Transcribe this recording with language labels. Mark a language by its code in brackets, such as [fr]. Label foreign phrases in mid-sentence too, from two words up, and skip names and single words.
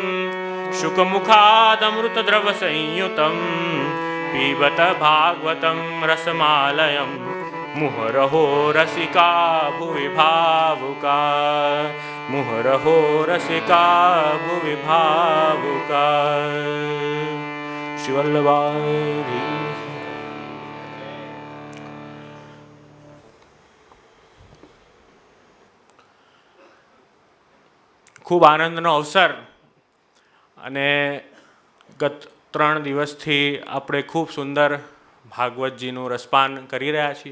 [sa] शुकमुखादमृतद्रवसंयुतं पीबत भागवतं रसमालयं मुहुरहो रसिका भुवि भावुका मुहुरहो रसिका भुवि भावुका। [gu] શ્રી વલ્લભાઈ ખૂબ આનંદનો અવસર અને ગત 3 દિવસથી આપણે ખૂબ સુંદર ભાગવતજીનું રસપાન કરી રહ્યા છીએ.